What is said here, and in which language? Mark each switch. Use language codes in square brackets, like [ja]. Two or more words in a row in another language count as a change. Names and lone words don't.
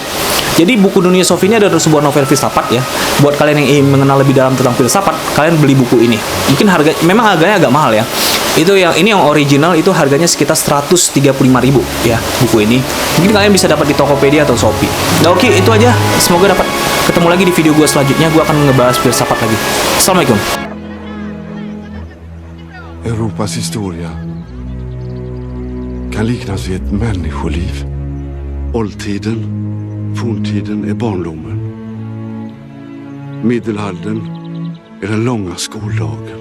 [id] Jadi buku Dunia Sophie ini adalah sebuah novel filsafat ya. Buat kalian yang ingin mengenal lebih dalam tentang filsafat, kalian beli buku ini. Mungkin memang harganya agak mahal ya. Ini yang original itu harganya sekitar 135.000 ya buku ini. Mungkin kalian bisa dapat di Tokopedia atau Shopee. Nah, oke, itu aja. Semoga dapat ketemu lagi di video gue selanjutnya. Gue akan ngebahas filsafat lagi. Assalamualaikum. [sv] Europas historia kan liknas vid ett människoliv. Oldtiden, forntiden är barndomen. Medelhalden är den långa skoldagen.